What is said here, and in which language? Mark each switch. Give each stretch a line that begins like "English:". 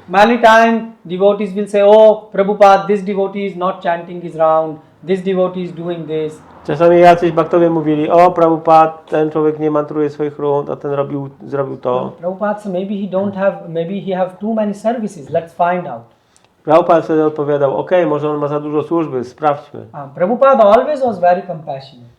English: Many times devotees will say, oh, Prabhupada, this devotee is not chanting his round, this devotee is doing this.
Polish: Czasami jacyś baktowie mówili, o Prabhupada, ten człowiek nie mantruje swoich rund, a ten zrobił to.
English: Prabhupada said, maybe he have too many services, let's find out.
Polish: Prabhupada wtedy odpowiadał, okej, może on ma za dużo służby, sprawdźmy.
English: Prabhupada always was very compassionate.